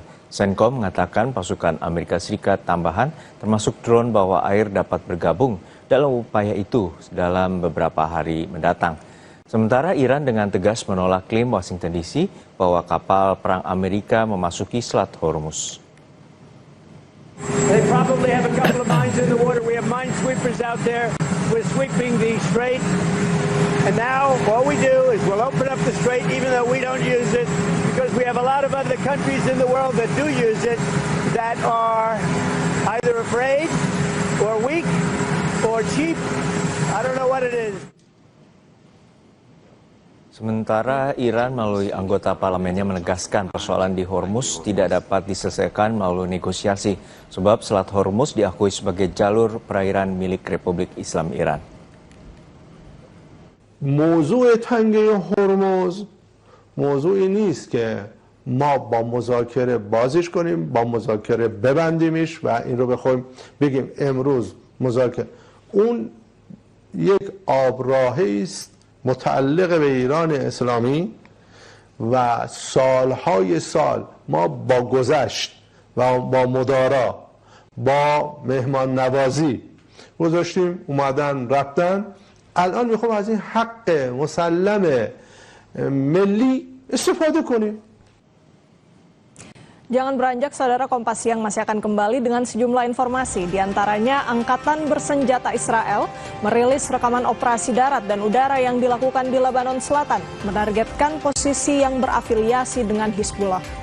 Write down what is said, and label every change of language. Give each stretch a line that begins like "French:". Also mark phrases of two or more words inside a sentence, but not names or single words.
Indonesian: CENTCOM mengatakan pasukan Amerika Serikat tambahan termasuk drone bawah air dapat bergabung dalam upaya itu dalam beberapa hari mendatang. Sementara Iran dengan tegas menolak klaim Washington DC bahwa kapal perang Amerika memasuki Selat Hormuz.
English: They probably have a couple of mines in the water. We have minesweepers out there. We're sweeping the strait. And now all we do is we'll open up the strait even though we don't use it because we have a lot of other countries in the world that do use it that are either afraid or weak or cheap. I don't know what it is.
Indonesian: Sementara Iran melalui anggota parlemennya menegaskan persoalan di Hormuz tidak dapat diselesaikan melalui negosiasi sebab Selat Hormuz diakui sebagai jalur perairan milik Republik Islam Iran.
Persian: موضوع تنگه هرمز موضوعی نیست که ما با مذاکره بازش کنیم، با مذاکره ببندیمش و این رو بخوایم بگیم امروز مذاکره. اون یک آبراهی است متعلق به ایران اسلامی و سالهای سال ما با گذشت و با مدارا، با مهمان نوازی گذاشتیم، اومدن رفتن. الان میخوام از این حق مسلم ملی استفاده کنیم.
Indonesian: Jangan beranjak, saudara. Kompas Siang masih akan kembali dengan sejumlah informasi. Di antaranya, Angkatan Bersenjata Israel merilis rekaman operasi darat dan udara yang dilakukan di Lebanon Selatan, menargetkan posisi yang berafiliasi dengan Hizbullah.